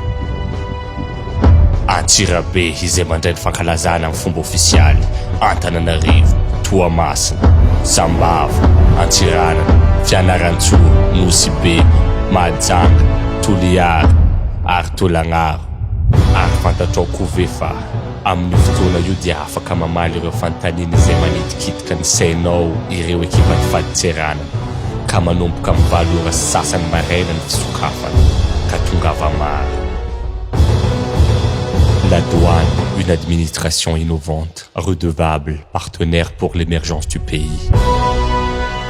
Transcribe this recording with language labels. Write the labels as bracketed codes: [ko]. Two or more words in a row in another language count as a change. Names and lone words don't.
[mg] Antsirabe izay mandray ny fankalazana amin'ny fomba ofisialy, Antananarivo, Toamasina, Sambava, Antsiranana, Fianarantsoa, Nosibe, Mahajanga, Toliara ary Tolagnaro. Ary fantatrao koa ve fa amin'ny fotoana io dia afaka mamaly ireo fanontaniana izay manitikitika ny sainao ireo ekipan'ny fahaditsiranana, ka manomboka amin'ny 7 ora sasany maraina ny fisokafana ka tongava maro. [fr] La douane, une administration innovante, redevable, partenaire pour l'émergence du pays.